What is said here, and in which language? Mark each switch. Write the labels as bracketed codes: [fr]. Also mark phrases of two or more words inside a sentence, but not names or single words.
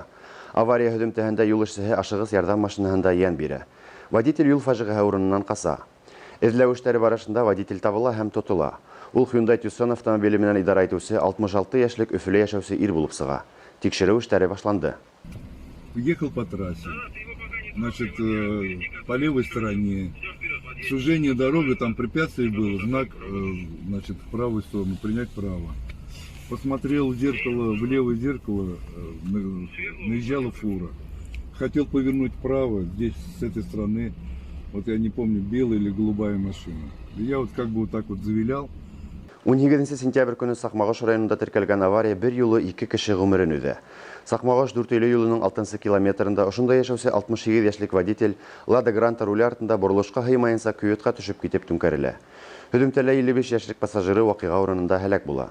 [ba] Авария һөҗүмтәһендә юл эшчесе ашыгыс ярдәм машинаһында ян бирә. Водитель юл фажигаһы урыныннан каса. Эзләү эшләре барышында водитель табыла һәм тотыла. Ул Hyundai Tucson автомобиле менән идара итүче 66 яшьлек Өфелә яшәүче ир булып сыга. Тикшерү эшләре башланды. [ru] Ехал по трассе, значит, по левой стороне, сужение дороги, там препятствие было, знак, значит, в правую сторону, принять право. Посмотрел в зеркало, в левое зеркало, наезжала фура. Хотел повернуть вправо, здесь, с этой стороны, вот я не помню, белая или голубая машина. И я вот как бы вот так вот завилял. [ba] 17 сентябрь көне Сакмагаш районында теркәлгән авария бер юлы 2 кеше гомерен үзе. Сакмагаш 4 юлының 6 километрында ошонда яшәүче 68 яшьлек водитель Лада Гранта руль артында борылышка һыймаенса көветкә төшеп китеп түнкәрелә. Һөҗүмтәлә 55 яшьлек пассажиры вакыйга урынында һәлак була.